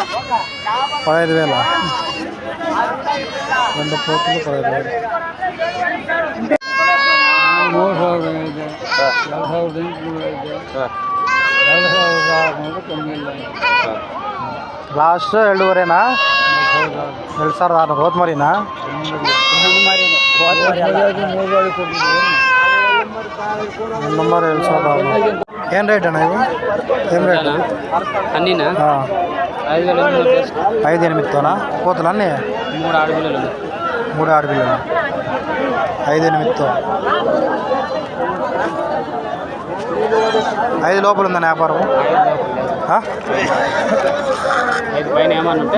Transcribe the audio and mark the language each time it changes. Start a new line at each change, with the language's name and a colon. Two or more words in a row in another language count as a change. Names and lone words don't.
Telugu: 15,000. రెండు పోతులు 15,000.
Kannada: లాస్ట్ 2,500 2,000 ಹೋದ್ ಮರಿನಾ ನಂಬರ್ 2,000. ಏನು ರೇಟ್ ಅಣ್ಣ ಇವು? ಏನು ರೇಟ್
Telugu: అన్నీనా? 5,800 పోతులు అన్నీ 3 ఆడపిల్లలు 3 ఆడపిల్లలు 5,800. 5 లోపల ఉందని వ్యాపారం. 5 పైన ఏమన్నా ఉంటే